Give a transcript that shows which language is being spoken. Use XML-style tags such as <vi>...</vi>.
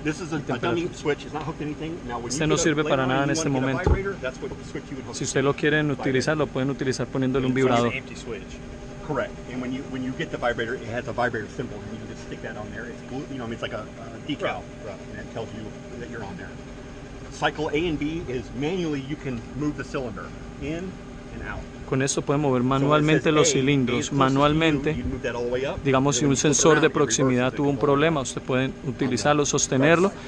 <es>Este no sirve para nada en este momento. Si usted lo quieren utilizar, lo pueden utilizar poniéndole un vibrador.</es> <en>Correct. And when you get the vibrator, it has a vibrator symbol, and you can just stick that on there. It's blue, you know, it's like a decal, right. And it tells you that you're on there. Cycle A and B is manually you can move the cylinder in and out.</en> <es>Con esto pueden mover manualmente los cilindros, manualmente. Digamos, si un sensor de proximidad tuvo un problema, usted puede utilizarlo, sostenerlo.</es>